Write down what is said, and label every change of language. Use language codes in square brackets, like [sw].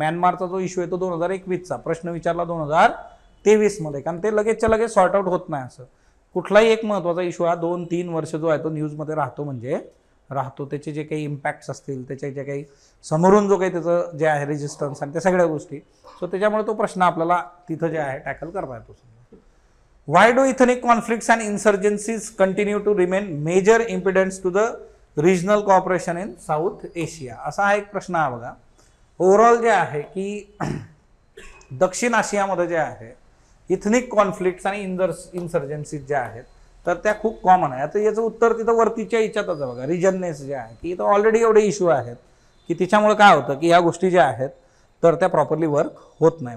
[mr] म्यानमारचा जो इश्यू आहे तो 2021चा, प्रश्न विचारला 2023 मध्ये, कारण ते लगेचच्या लगेच सॉर्ट आउट होत नाही. असं कुठलाही एक महत्त्वाचा इश्यू हा 2-3 वर्ष जो आहे तो न्यूजमध्ये राहतो, म्हणजे राहतो. त्याचे जे काही इम्पॅक्ट्स असतील, त्याचे जे काही समोरून जो काही त्याचं जे आहे रेजिस्टन्स आणि त्या सगळ्या गोष्टी, सो त्याच्यामुळे तो प्रश्न आपल्याला तिथं जे आहे टॅकल करता येतो. [en] Why do ethnic conflicts and insurgencies continue to remain major impediments to the regional cooperation in South Asia? [mr] असा हा एक प्रश्न आहे बघा. ओव्हरऑल जे आहे की दक्षिण आशियामध्ये जे आहे इथनिक कॉन्फ्लिक्ट्स आणि इन्सर्जन्सीज ज्या आहेत तर त्या खूप कॉमन आहे. आता याचं उत्तर तिथं वरतीच्या याच्यातच आहे बघा. रिजननेस जे आहे की इथं ऑलरेडी एवढे इश्यू आहेत की तिच्यामुळे काय होतं की ह्या गोष्टी ज्या आहेत तर त्या प्रॉपरली वर्क होत नाही.